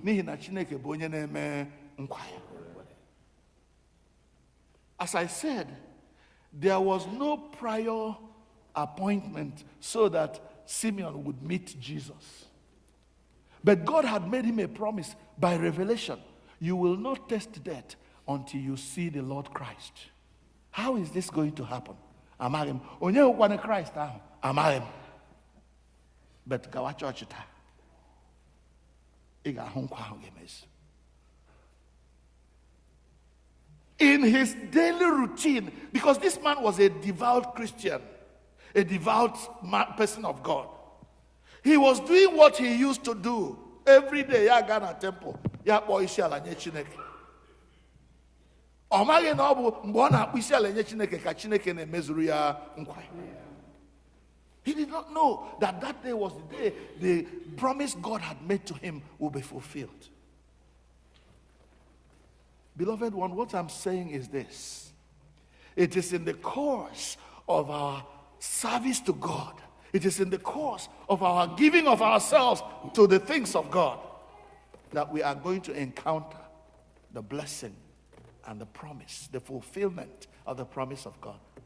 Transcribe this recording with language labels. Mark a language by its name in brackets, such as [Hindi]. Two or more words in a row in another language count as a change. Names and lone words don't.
[English] As I said, there was no prior appointment so that Simeon would meet Jesus. But God had made him a promise by revelation. You will not taste death until you see the Lord Christ. How is this going to happen? [Igbo] Amagim. Onye ukwane Christ ahụ. Amagim. But gawa church taa. Ị ga-ahụ nkwa ahụ ga-emezu. [English] In his daily routine, because this man was a devout Christian, a devout person of God. He was doing what he used to do every day. [Igbo] Ya ga na temple, ya kpọọ isi ala nye Chineke. Ọ maghị na ọ bụ mgbe ọ na-akpọ isi ala nye Chineke ka Chineke na-emezuru ya nkwa. [English] He did not know that that day was the day the promise God had made to him will be fulfilled. Beloved one, what I'm saying is this. It is in the course of our service to God, it is in the course of our giving of ourselves to the things of God that we are going to encounter the blessing and the promise, the fulfillment of the promise of God.